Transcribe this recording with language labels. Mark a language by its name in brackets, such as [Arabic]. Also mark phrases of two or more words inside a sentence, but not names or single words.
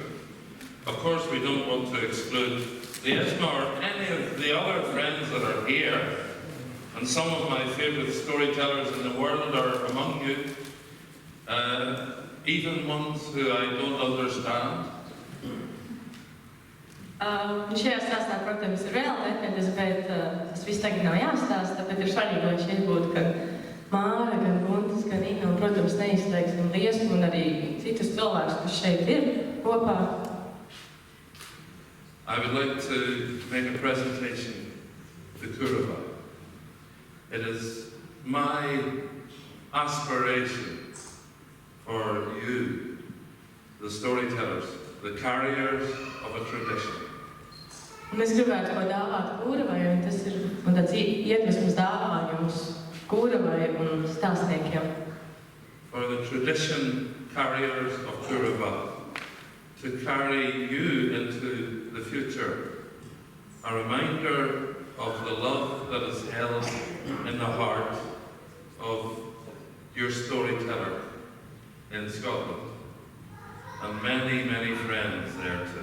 [English] Of course, we don't want to exclude Liesma or any of the other friends that are here, and some of my favourite storytellers in the world are among you, even ones who I don't understand. [Latvian] Šajā stāstā, protams, ir realitātes, bet tas viss tagad nav jāstāsta, bet ir svarīgi, lai šeit būtu gan Māra, gan Guntis, gan Ina, un, protams, neizslēgsim Liesmu un arī citus cilvēkus, kas šeit ir kopā. [English] I would like to make a presentation to Kurzemes. It is my aspiration for you, the storytellers, the carriers of a tradition. [Latvian] Un es gribētu ko dāvāt Kurzemei, un tas ir tāds iedvesmas dāvājums Kurzemei un stāstniekiem. [English] For the tradition carriers of Kurzeme to carry you into the future, a reminder of the love that is held in the heart of your storyteller in Scotland, and many, many friends there too.